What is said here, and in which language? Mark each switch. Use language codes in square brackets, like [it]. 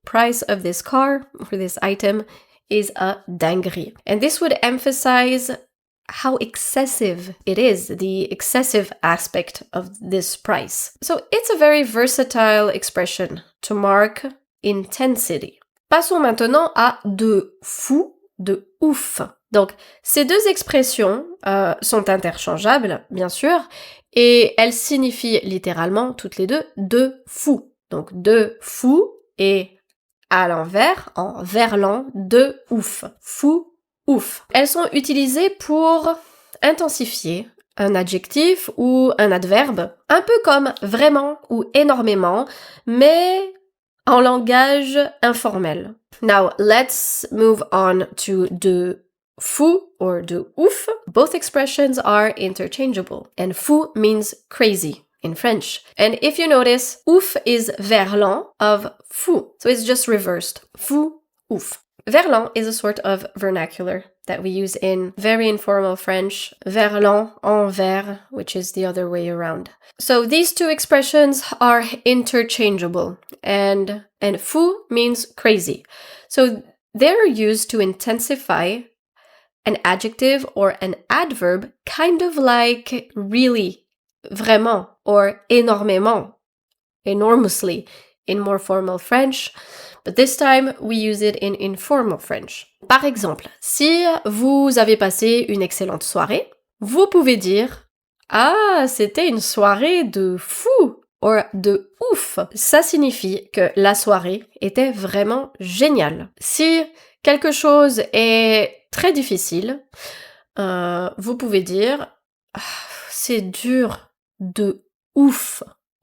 [en] Price of this car or this item is a dinguerie. And this would emphasize how excessive it is, the excessive aspect of this price. So it's a very versatile expression to mark intensity. [fr] Passons maintenant à de fou, de ouf. Donc, ces deux expressions sont interchangeables, bien sûr, et elles signifient littéralement toutes les deux de fou. Donc, de fou et à l'envers, en verlan, de ouf. Fou, ouf. Elles sont utilisées pour intensifier un adjectif ou un adverbe, un peu comme vraiment ou énormément, mais en langage informel. [en] Now, let's move on to de fou or de ouf. Both expressions are interchangeable, and fou means crazy in French. And if you notice, ouf is verlan of fou, so it's just reversed. Fou, ouf. Verlan is a sort of vernacular that we use in very informal French. Verlan, envers, which is the other way around. So these two expressions are interchangeable, and fou means crazy. So they're used to intensify an adjective or an adverb, kind of like really, vraiment, or énormément, enormously, in more formal French. But this time, we use it in informal French. [fr] Par exemple, si vous avez passé une excellente soirée, vous pouvez dire « Ah, c'était une soirée de fou !» ou « de ouf !» Ça signifie que la soirée était vraiment géniale. Si quelque chose est très difficile, vous pouvez dire « C'est dur de ouf !»